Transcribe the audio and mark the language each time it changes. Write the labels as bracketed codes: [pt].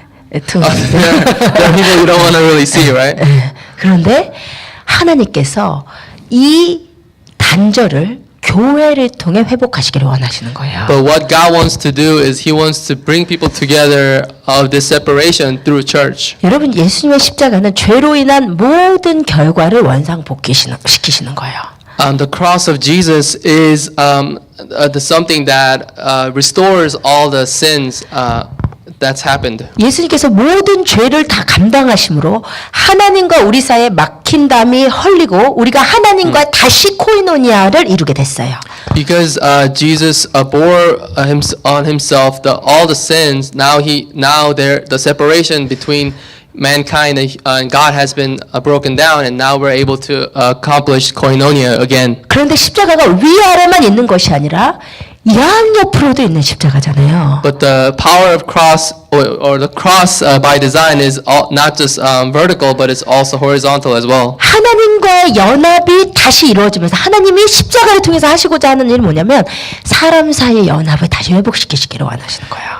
[en] There are people you don't want to really see, right? [ko] 그런데 하나님께서 이 단절을 교회를 통해 회복하시기를 원하시는 거예요. [en] But what God wants to do is He wants to bring people together of this separation through church. [ko] 여러분, 예수님의 십자가는 죄로 인한 모든 결과를 원상복귀시키시는 거예요. [en] The cross of Jesus is something that restores all the sins that's happened. [ko] 예수님께서 모든 죄를 다 감당하심으로 하나님과 우리 사이에 막힌 담이 헐리고 우리가 하나님과 다시 코이노니아를 이루게 됐어요. [en] Because Jesus bore on himself all the sins. The separation between mankind and God has been broken down, and now we're able to accomplish koinonia again. [ko] 그런데 십자가가 위아래만 있는 것이 아니라 양옆으로도 있는 십자가잖아요. [en] But the power of cross or the cross by design is not just vertical, but it's also horizontal as well. [ko] 하나님과의 연합이 다시 이루어지면서 하나님이 십자가를 통해서 하시고자 하는 일은 뭐냐면 사람 사이의 연합을 다시 회복시키시기를 원하시는 거예요.